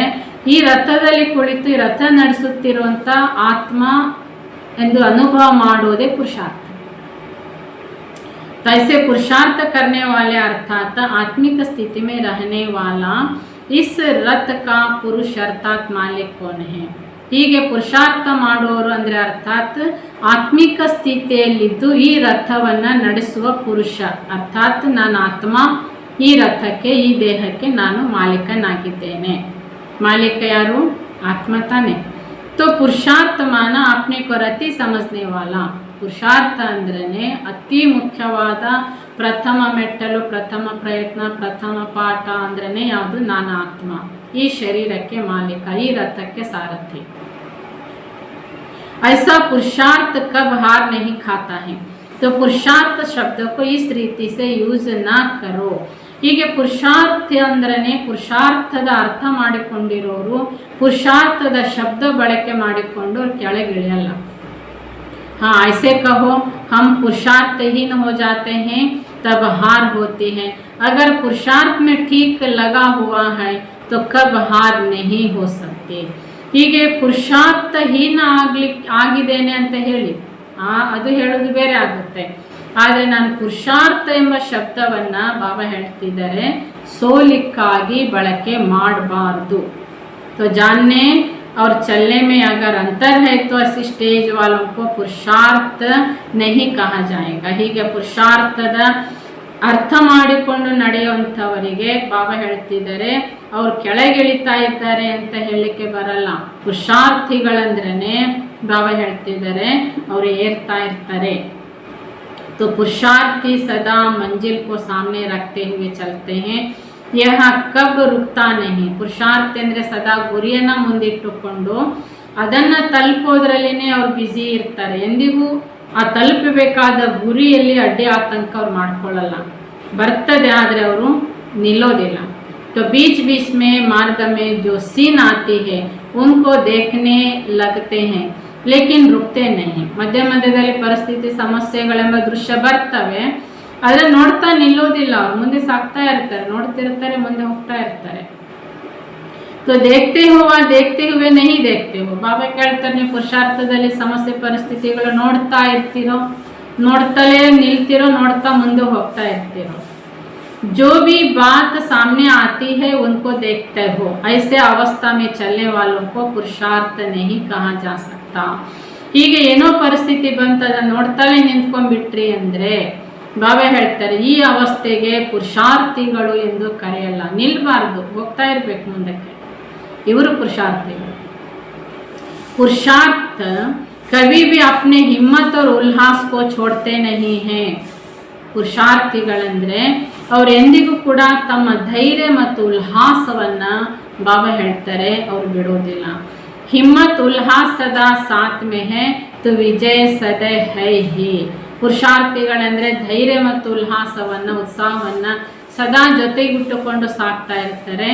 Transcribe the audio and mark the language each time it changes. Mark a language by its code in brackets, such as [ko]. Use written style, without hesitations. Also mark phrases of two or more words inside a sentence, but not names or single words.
[kn] ಈ ರಥದಲ್ಲಿ ಕುಳಿತು ಈ ರಥ ನಡೆಸುತ್ತಿರುವಂತಹ ಆತ್ಮ ಎಂದು ಅನುಭವ ಮಾಡುವುದೇ ಪುರುಷಾರ್ಥ. [hi] तैसे पुरुषार्थ करने वाले अर्थात आत्मिक स्थिति में रहने वाला इस रथ का पुरुष अर्थात मालिक कौन है? [kn] ಹೀಗೆ ಪುರುಷಾರ್ಥ ಮಾಡುವವರು ಅಂದರೆ ಅರ್ಥಾತ್ ಆತ್ಮಿಕ ಸ್ಥಿತಿಯಲ್ಲಿದ್ದು ಈ ರಥವನ್ನು ನಡೆಸುವ ಪುರುಷ, ಅರ್ಥಾತ್ ನಾನು ಆತ್ಮ, ಈ ರಥಕ್ಕೆ, ಈ ದೇಹಕ್ಕೆ ನಾನು ಮಾಲೀಕನಾಗಿದ್ದೇನೆ. ಮಾಲೀಕ ಯಾರು? ಆತ್ಮ ತಾನೆ. [hi] तो पुरुषार्थ माना अपने को रति समझने वाला. [kn] ಪುರುಷಾರ್ಥ ಅಂದ್ರೇ ಅತಿ ಮುಖ್ಯವಾದ ಪ್ರಥಮ ಮೆಟ್ಟಲು, ಪ್ರಥಮ ಪ್ರಯತ್ನ, ಪ್ರಥಮ ಪಾಠ ಅಂದ್ರೇ ಯಾವುದು? ನಾನು ಆತ್ಮ, ಈ ಶರೀರಕ್ಕೆ ಮಾಲೀಕ, ಈ ರಥಕ್ಕೆ ಸಾರಥಿ. [hi] ऐसा पुरुषार्थ कब हार नहीं खाता है. तो पुरुषार्थ शब्द को इस रीति से यूज ना करो. [kn] ಹೀಗೆ ಪುರುಷಾರ್ಥ ಅಂದ್ರೇ ಪುರುಷಾರ್ಥದ ಅರ್ಥ ಮಾಡಿಕೊಂಡಿರೋರು ಪುರುಷಾರ್ಥದ ಶಬ್ದ ಬಳಕೆ ಮಾಡಿಕೊಂಡು ಕೆಳಗಿಳಿಯಲ್ಲ. [hi] हाँ, ऐसे कहो हम पुरुषार्थहीन हो जाते हैं तब हार होती है. अगर पुरुषार्थ में ठीक लगा हुआ है तो कब हार नहीं हो सकते. [kn] ಹೀಗೆ ಪುರುಷಾರ್ಥಹೀನ ಆಗಿದ್ದೇನೆ ಅಂತ ಹೇಳಿ ಅದು ಹೇಳೋದು ಬೇರೆ ಆಗುತ್ತೆ. ಆದರೆ ನಾನು ಪುರುಷಾರ್ಥ ಎಂಬ ಶಬ್ದವನ್ನು ಬಾಬಾ ಹೇಳ್ತಿದ್ದಾರೆ ಸೋಲಿಕ್ಕಾಗಿ ಬಳಕೆ ಮಾಡಬಾರ್ದು. [hi] तो जानने और चलने में अगर अंतर है तो ऐसी स्टेज वालों को पुरुषार्थ नहीं कहा जाएगा. [kn] ಹೀಗೆ ಪುರುಷಾರ್ಥದ ಅರ್ಥ ಮಾಡಿಕೊಂಡು ನಡೆಯುವಂಥವರಿಗೆ ಬಾಬಾ ಹೇಳ್ತಿದ್ದಾರೆ ಅವ್ರು ಕೆಳಗಿಳಿತಾ ಇದ್ದಾರೆ ಅಂತ ಹೇಳಲಿಕ್ಕೆ ಬರಲ್ಲ. ಪುರುಷಾರ್ಥಿಗಳಂದ್ರೇ ಬಾಬಾ ಹೇಳ್ತಿದ್ದಾರೆ ಅವರು ಏರ್ತಾ ಇರ್ತಾರೆ. [hi] तो पुरुषार्थी सदा मंजिल को सामने रखते हुए चलते हैं, यह कब रुकता नहीं। [kn] ಪುರುಷಾರ್ಥಿ ಅಂದರೆ ಸದಾ ಗುರಿಯನ್ನು ಮುಂದಿಟ್ಟುಕೊಂಡು ಅದನ್ನು ತಲುಪೋದ್ರಲ್ಲಿನೇ ಅವ್ರು ಬ್ಯುಸಿ ಇರ್ತಾರೆ. ಎಂದಿಗೂ ಆ ತಲುಪಬೇಕಾದ ಗುರಿಯಲ್ಲಿ ಅಡ್ಡಿ ಆತಂಕ ಅವ್ರು ಮಾಡ್ಕೊಳ್ಳಲ್ಲ. ಬರ್ತದೆ ಆದರೆ ಅವರು ನಿಲ್ಲೋದಿಲ್ಲ. [hi] तो बीच बीच में मार्ग में जो सीन आती है उनको देखने लगते हैं लेकिन रुकते नहीं. [kn] ಮಧ್ಯ ಮಧ್ಯದಲ್ಲಿ ಪರಿಸ್ಥಿತಿ ಸಮಸ್ಯೆಗಳೆಂಬ ದೃಶ್ಯ ಬರ್ತವೆ, ಆದರೆ ನೋಡ್ತಾ ನಿಲ್ಲೋದಿಲ್ಲ. ಅವ್ರು ಮುಂದೆ ಸಾಗ್ತಾ ಇರ್ತಾರೆ, ನೋಡ್ತಿರ್ತಾರೆ, ಮುಂದೆ ಹೋಗ್ತಾ ಇರ್ತಾರೆ. [hi] तो देखते हुए नहीं देखते हो. [kn] ಬಾಬಾ ಕೇಳ್ತಾರೆ, ನೀವು ಪುರುಷಾರ್ಥದಲ್ಲಿ ಸಮಸ್ಯೆ ಪರಿಸ್ಥಿತಿಗಳು ನೋಡ್ತಾ ಇರ್ತೀರೋ, ನೋಡ್ತಲೇ ನಿಲ್ತಿರೋ, ನೋಡ್ತಾ ಮುಂದೆ ಹೋಗ್ತಾ ಇರ್ತೀರೋ. [hi] जो भी बात सामने आती है उनको देखते हो. ऐसे अवस्था में चलने वालों को पुरुषार्थ नहीं कहा जा सकता. [kn] ಹೀಗೆ ಏನೋ ಪರಿಸ್ಥಿತಿ ಬಂತದ ನೋಡ್ತಲೇ ನಿಂತ್ಕೊಂಡ್ಬಿಟ್ರಿ ಅಂದರೆ ಬಾಬಾ ಹೇಳ್ತಾರೆ ಈ ಅವಸ್ಥೆಗೆ ಪುರುಷಾರ್ಥಿಗಳು ಎಂದು ಕರೆಯಲ್ಲ. ನಿಲ್ಬಾರ್ದು, ಹೋಗ್ತಾ ಇರ್ಬೇಕು ಮುಂದಕ್ಕೆ. ಇವರು ಪುರುಷಾರ್ಥಿಗಳು. [hi] पुरुषार्थ कभी भी अपने हिम्मत और उल्लास को छोड़ते नहीं है. [kn] ಪುರುಷಾರ್ಥಿಗಳಂದರೆ ಅವ್ರು ಎಂದಿಗೂ ಕೂಡ ತಮ್ಮ ಧೈರ್ಯ ಮತ್ತು ಉಲ್ಲಾಸವನ್ನು ಬಾಬಾ ಹೇಳ್ತಾರೆ ಅವ್ರು ಬಿಡೋದಿಲ್ಲ. [hi] हिम्मत उल्लास सदा साथ में है तो विजय सदा है ही. [kn] ಪುರುಷಾರ್ಥಿಗಳಂದರೆ ಧೈರ್ಯ ಮತ್ತು ಉಲ್ಲಾಸವನ್ನು, ಉತ್ಸಾಹವನ್ನು ಸದಾ ಜೊತೆಗಿಟ್ಟುಕೊಂಡು ಸಾಕ್ತಾ ಇರ್ತಾರೆ.